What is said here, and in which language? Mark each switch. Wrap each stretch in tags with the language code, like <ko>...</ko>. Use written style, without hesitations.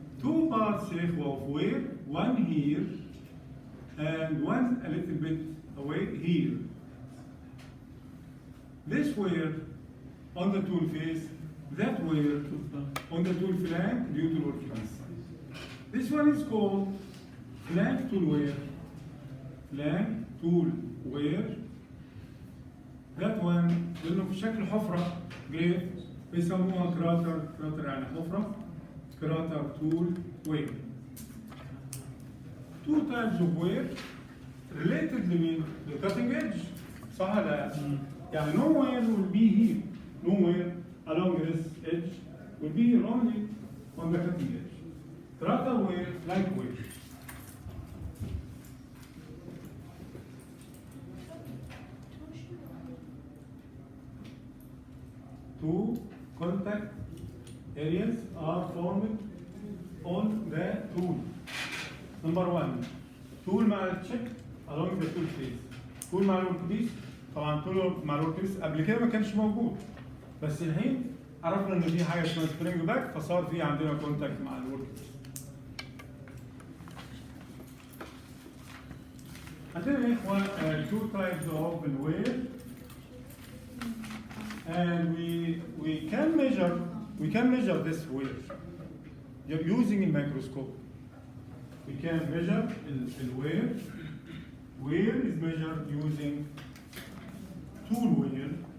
<en>Two parts of wear, one here and one a little bit away here. This wear on the tool face, that wear on the tool flank due to work piece. This one is called flank tool wear. Flank tool wear. That one</en> <ar>لأنه في شكل حفرة جريف بيسموها كراتر. كراتر يعني حفرة.</ar> <en>Crater tool wear. Two types of wear related</en> <ar>لمين؟</ar> <en>للcutting edge.</en> <ar>صح ولا لا؟ يعني</ar> <en>nowhere will be here. Nowhere along this edge will be here only on the cutting edge. Cutter wear, flank wear. Two contact areas are formed on the tool. Number one, tool</en> <ar>مع التشيك</ar> <en>along the tool face.</en> <ar>tool مع الورك بيس. طبعا tool مع الورك بيس قبل كده ما كانش موجود. بس الحين عرفنا ان في حاجه اسمها سبرينج باك فصار في عندنا كونتاكت مع الورك بيس. عندنا يا اخوان</ar> <en>two types of wear. And we can measure this wear using a microscope. We can measure the wear. Wear is measured using tool wear.</en>